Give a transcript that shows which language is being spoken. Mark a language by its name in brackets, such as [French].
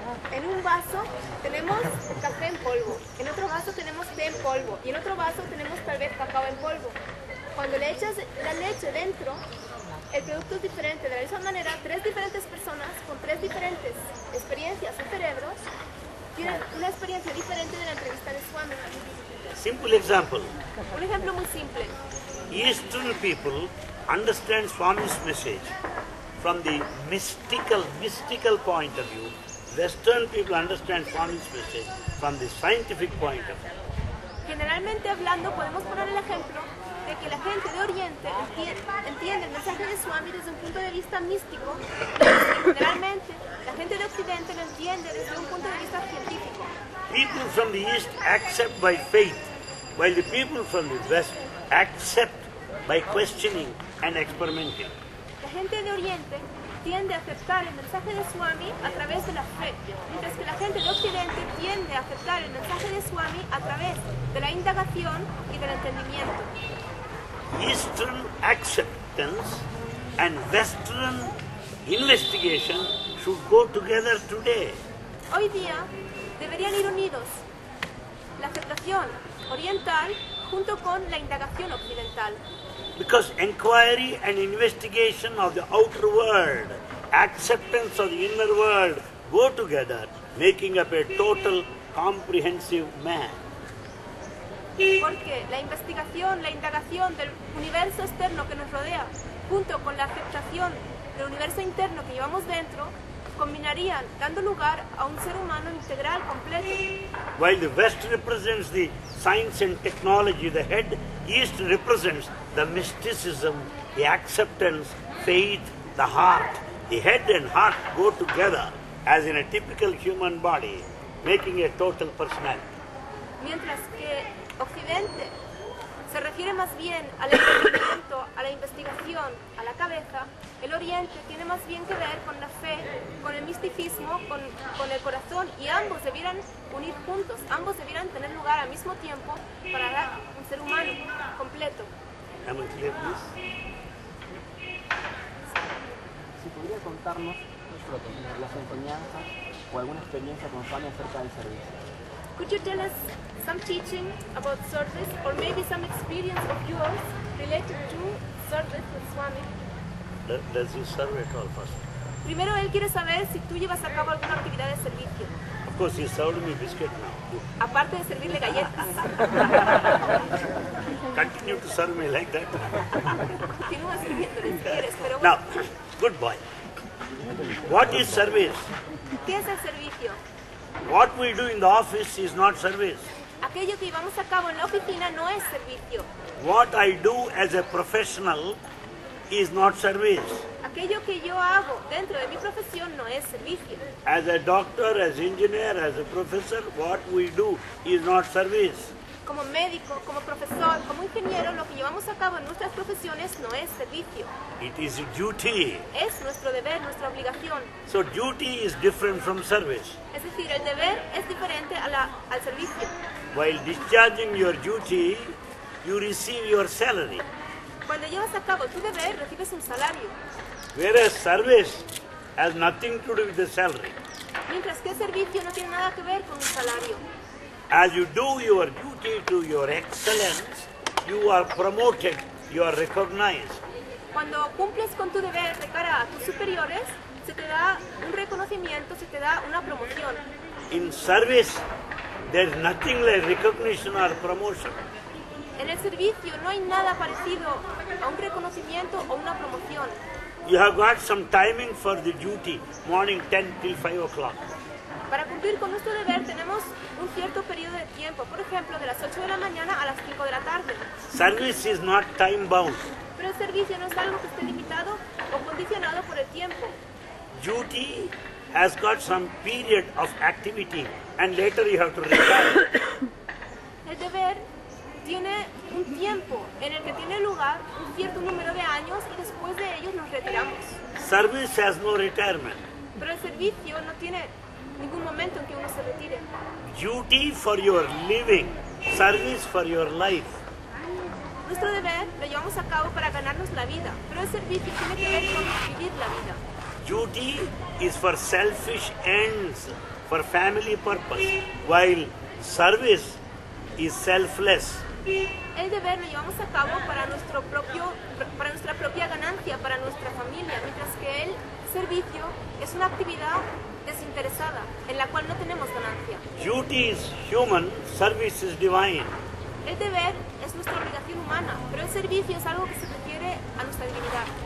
[Spanish] En un vaso tenemos café en polvo, en otro vaso tenemos té en polvo y en otro vaso tenemos tal vez cacao en polvo. Cuando le echas la leche dentro, el producto es diferente. De la misma manera, 3 diferentes personas con 3 diferentes experiencias o cerebros tienen una experiencia diferente de la entrevista de Swami. [English] Simple example. [Spanish] Un ejemplo muy simple. [English] Eastern people understand Swami's message from the mystical point of view. Western people understand Swami's message from the scientific point of view. [Spanish] Generalmente hablando, podemos poner el ejemplo de que la gente de Oriente entiende el mensaje de Swami desde un punto de vista místico, y generalmente la gente de Occidente lo entiende desde un punto de vista científico. [English] People from the East accept by faith, while the people from the West accept by questioning and experimenting. [Spanish] La gente de Oriente tiende a aceptar el mensaje de Swami a través de la fe, mientras que la gente de Occidente tiende a aceptar el mensaje de Swami a través de la indagación y del entendimiento. [English] Eastern acceptance and Western investigation should go together today. [Spanish] Hoy día deberían ir unidos la aceptación oriental junto con la indagación occidental. [English] Because inquiry and investigation of the outer world, acceptance of the inner world go together, making up a total comprehensive man. [Spanish] Porque la investigación, la indagación del universo externo que nos rodea, junto con la aceptación del universo interno que llevamos dentro, combinarían, dando lugar a un ser humano integral, completo. [English] While the West represents the science and technology, the head, East represents the mysticism, the acceptance, faith, the heart. The head and heart go together as in a typical human body, making a total personality. [Spanish] Mientras que Occidente se refiere más bien al entendimiento, a la investigación, a la cabeza, el Oriente tiene más bien que ver con la fe, con el misticismo, con el corazón, y ambos debieran unir juntos, ambos debieran tener lugar al mismo tiempo para dar un ser humano completo. [English] Am I clear, please? [Spanish] Si podría contarnos las enseñanzas o alguna experiencia con Swami acerca del servicio. [English] Could you tell us some teaching about service, or maybe some experience of yours related to service with Swami? Does he serve at all first? [Spanish] Primero, él quiere saber si tú llevas a cabo alguna actividad de servicio, [English] Of course, he served me biscuit now. [Spanish] aparte de servirle galletas. [English] Continue to serve me like that. [Spanish] Continúa sirviéndole si quieres, pero [English] Now, [Spanish] bueno, [English] good boy. What is service? [Spanish] ¿qué es el servicio? [English] What we do in the office is not service. [Spanish] Aquello que llevamos a cabo en la oficina no es servicio. [English] What I do as a professional is not service. [Spanish] Aquello que yo hago dentro de mi profesión no es servicio. [English] As a doctor, as engineer, as a professor, what we do is not service. [Spanish] Como médico, como profesor, como ingeniero, lo que llevamos a cabo en nuestras profesiones no es servicio. [English] It is duty. [Spanish] Es nuestro deber, nuestra obligación. [English] So duty is different from service. [Spanish] Es decir, el deber es diferente al servicio. [English] While discharging your duty, you receive your salary. [Spanish] Cuando llevas a cabo tu deber, recibes un salario. [English] Whereas service has nothing to do with the salary. [Spanish] Mientras que el servicio no tiene nada que ver con un salario. [English] As you do your duty to your excellence, you are promoted, you are recognized. [Spanish] Cuando cumples con tu deber de cara a tus superiores, se te da un reconocimiento, se te da una promoción. [English] In service, there is nothing like recognition or promotion. [Spanish] En el servicio no hay nada parecido a un reconocimiento o una promoción. [English] You have got some timing for the duty, morning 10 till 5 o'clock. [Spanish] Para cumplir con nuestro deber tenemos un cierto periodo de tiempo, por ejemplo, de las 8 de la mañana a las 5 de la tarde. [English] Service is not time bound. [Spanish] Pero el servicio no es algo que esté limitado o condicionado por el tiempo. [English] Duty has got some period of activity and later you have to retire. [Spanish] El deber tiene un tiempo en el que tiene lugar un cierto número de años y después de ellos nos retiramos. [English] Service has no retirement. [Spanish] Pero el servicio no tiene ningún momento en que uno se retire. [English] Duty for your living, service for your life. [Spanish] Nuestro deber lo llevamos a cabo para ganarnos la vida, pero el servicio tiene que ver con vivir la vida. [English] Duty is for selfish ends, for family purpose, while service is selfless. [Spanish] El deber lo llevamos a cabo para nuestra propia ganancia, para nuestra familia, mientras que el servicio es una actividad desinteresada, en la cual no tenemos ganancia. [English] Duty is human, service is divine. [Spanish] El deber es nuestra obligación humana, pero el servicio es algo que se refiere a nuestra divinidad.